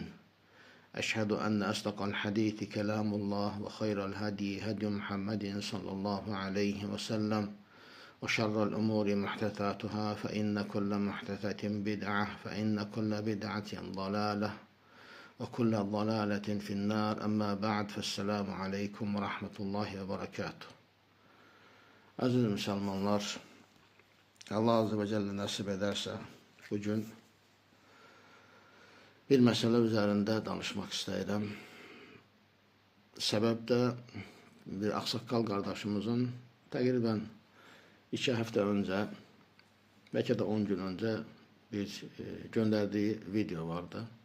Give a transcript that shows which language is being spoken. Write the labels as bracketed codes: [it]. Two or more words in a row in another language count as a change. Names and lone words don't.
[ar] أشهد أن أصدق الحديث كلام الله وخير الهدي هدي محمد صلى الله عليه وسلم وشر الأمور محدثاتها فإن كل محدثة بدعة فإن كل بدعة ضلالة وكل ضلالة في النار. أما بعد فالسلام عليكم ورحمة الله وبركاته. [tr] Aziz Müslümanlar, Allah Azze ve Celle nasip ederse bugün bir mesele üzerinde danışmak istedim. Sebep de bir aksaqqal kardeşimizin təqribən 2 hafta önce, belki de 10 gün önce bir gönderdiği video vardı.